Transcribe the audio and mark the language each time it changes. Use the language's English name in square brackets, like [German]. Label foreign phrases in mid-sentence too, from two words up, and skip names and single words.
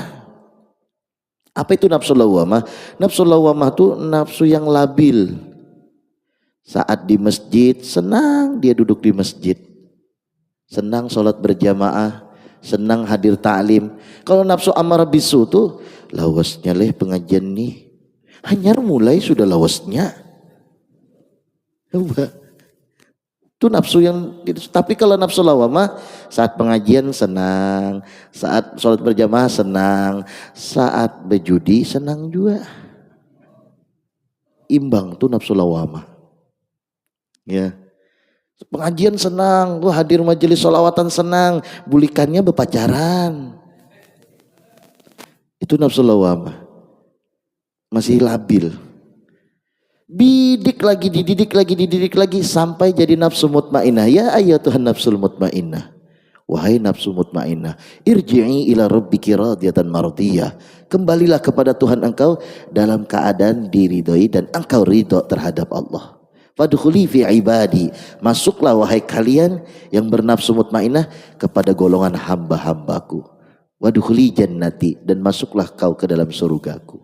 [Indonesian] Apa itu nafsu lawamah? Nafsu lawamah itu nafsu yang labil. Saat di masjid senang dia duduk di masjid, senang sholat berjamaah, senang hadir ta'lim. [Banjar] Kalau nafsu ammarah bisu tuh lawasnya leh pengajian nih, hanyar mulai sudah lawasnya. [Indonesian] Itu nafsu yang, tapi kalau nafsu lawamah saat pengajian senang, saat sholat berjamaah senang, saat berjudi senang juga. Imbang tuh nafsu lawamah. Ya. Pengajian senang, tuh hadir majelis sholawatan senang, bulikannya berpacaran. Itu nafsu lawamah. Masih labil. Dididik lagi sampai jadi nafsu mutmainnah. [Arabic] Ya ayyatuhan nafsul mutmainnah, [Indonesian] wahai nafsu mutmainnah, [Arabic] irji'i ila rabbiki radiyatan mardiyah, [Indonesian] kembalilah kepada Tuhan engkau dalam keadaan diridhoi dan engkau ridho terhadap Allah. [Arabic] Fadkhuli fi ibadi, [Indonesian] masuklah wahai kalian yang bernafsu mutmainnah kepada golongan hamba-hambaku. [Arabic] Wadkhuli jannati, [Indonesian] dan masuklah kau ke dalam surgaku.